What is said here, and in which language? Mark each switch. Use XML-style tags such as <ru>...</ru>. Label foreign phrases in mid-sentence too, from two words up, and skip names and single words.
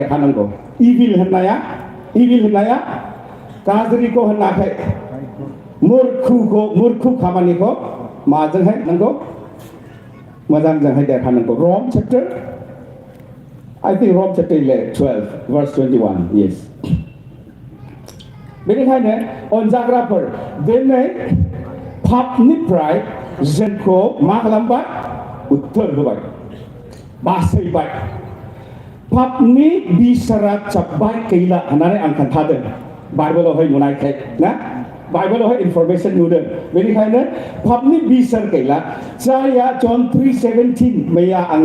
<brx>खानांगौ इविल होननाया गाज्रिखौ होनाखै मूर्खु खामानिखौ माजोंहाय नांगौ मोजांजोंहाय देरहानांगौ</brx> <en>Rome chapter I think Rome chapter 12 verse 21 yes</en> <brx>बेनिखायनो अनजाग्राफोर दिनै पापनिफ्राय जोंखौ मा खालामबाय उत्तर होबाय बासायबाय पापनि बिसारा जाब्बाय गैला होननानै आं खोन्थादों बाइबेलावहाय नुनायखाय ना बाइबेलावहाय इनफरमेसन नुदों बेनिखायनो पापनि बिसार गैला जायहा जन 3:17 मैया</brx>